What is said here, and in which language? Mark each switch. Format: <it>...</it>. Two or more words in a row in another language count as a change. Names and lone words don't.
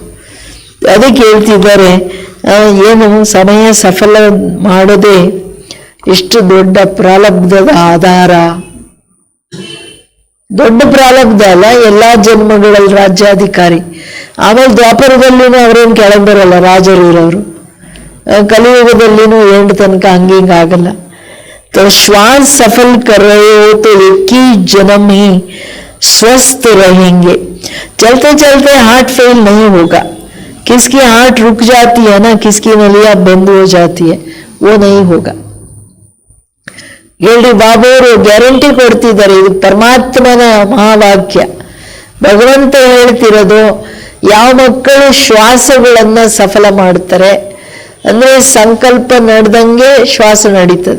<kn>ಅದಕ್ಕೆ ಹೇಳ್ತಿದ್ದಾರೆ, ಏನು ಸಮಯ ಸಫಲ ಮಾಡೋದೇ ಎಷ್ಟು ದೊಡ್ಡ ಪ್ರಾರಬ್ಧದ ಆಧಾರ. ದೊಡ್ಡ ಪ್ರಾರಬ್ಧ ಅಲ್ಲ, ಎಲ್ಲಾ ಜನ್ಮಗಳಲ್ಲಿ ರಾಜ್ಯಾಧಿಕಾರಿ. ಆಮೇಲೆ ದ್ವಾಪರದಲ್ಲಿನೂ ಅವ್ರೇನು ಕೆಳಗೆ ಬರಲ್ಲ, ರಾಜರು ಇರೋರು. ಕಲಿಯುಗದಲ್ಲಿನೂ ಎಂಟು ತನಕ ಹಂಗಿಂಗಾಗಲ್ಲ.</kn> <hi>तो श्वास सफल कर रहे हो तो एक ही जन्म ही स्वस्थ रहेंगे. चलते चलते</hi> <en>heart fail</en> <hi>नहीं होगा. किसकी हार्ट रुक जाती है ना, किसकी नलिया बंद हो जाती है, वो नहीं होगा.</hi> <kn>ಹೇಳ್ರಿ ಬಾಬುವರು ಗ್ಯಾರಂಟಿ ಕೊಡ್ತಿದ್ದಾರೆ. ಇದು ಪರಮಾತ್ಮನ ಮಹಾವಾಕ್ಯ, ಭಗವಂತ ಹೇಳ್ತಿರೋದು. ಯಾವ ಮಕ್ಕಳು ಶ್ವಾಸಗಳನ್ನ ಸಫಲ ಮಾಡ್ತಾರೆ ಅಂದ್ರೆ ಸಂಕಲ್ಪ ನಡೆದಂಗೆ ಶ್ವಾಸ ನಡೀತದೆ.</kn>